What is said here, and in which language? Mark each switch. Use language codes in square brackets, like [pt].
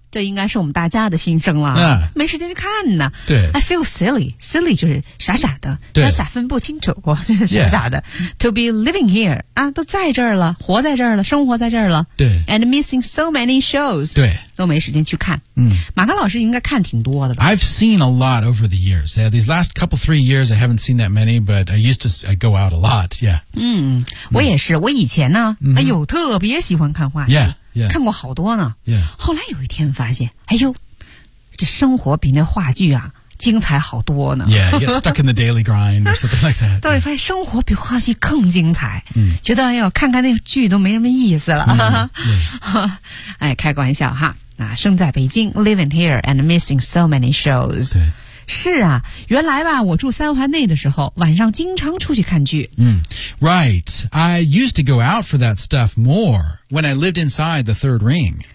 [zh] 这应该是我们大家的心声了、没时间去看呢对 [en] I feel silly silly [zh] 就是傻傻的傻傻分不清楚傻傻的、 [en] yeah. To be living here [zh] 啊，都在这儿了活在这儿了生活在这儿了对 [en] And missing so many shows [zh] 对都没时间去看嗯，马克老师应该看挺多的吧 [en] I've seen a lot over the years、these last couple three years I haven't seen that many But I used to go out a lot Yeah [zh] 我也是我以前呢、哎呦特别喜欢看话剧 [en] YeahYeah. [zh] 看过好多呢、 [en] yeah. [zh] 后来有一天发现哎呦这生活比那话剧啊精彩好多呢 [en] Yeah, you get stuck in the daily grind or something like that [zh] 到底发现生活比话剧更精彩、 [en] yeah. [zh] 觉得哎呦看看那剧都没什么意思了、 [en] yeah. [zh] 哎开个玩笑哈、啊、生在北京 [en] living here and missing so many shows [zh] 对是啊原来吧我住三环内的时候晚上经常出去看剧。 [en] Right, I used to go out for that stuff more when I lived inside the third ring.